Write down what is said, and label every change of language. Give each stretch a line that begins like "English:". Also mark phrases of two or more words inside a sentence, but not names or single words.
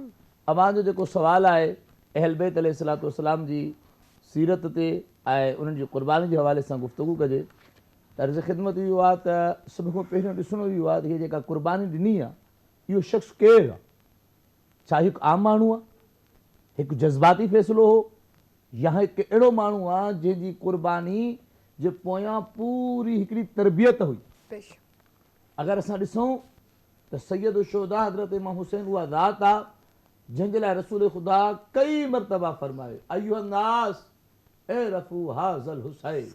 Sindhi: अवां जो जेको सुवालु आहे अहल बैत अलैहिस्सलाम जी सीरत ते ऐं उन्हनि जी क़ुरबानी जे हवाले सां गुफ़्तगू कजे, त अर्ज़ ख़िदमत इहो आहे त सभ खां पहिरियों ॾिसणो इहो आहे त हीअ जेका क़ुरबानी ॾिनी आहे इहो शख़्स केरु आहे? छा हिकु आम माण्हू आहे? ایک جذباتی فیصلو ہو یا ایک اڑو مانو آ جی قربانی جو پویاں پوری ہکڑی تربیت ہوئی. بے شک. اگر اساں ڈسوں تو سید الشہداء حضرت امام حسین وہ ذات آ جن جے لائے رسول خدا کئی مرتبہ فرمائے
Arabic: ایھا الناس اعرفوا ھذا الحسین،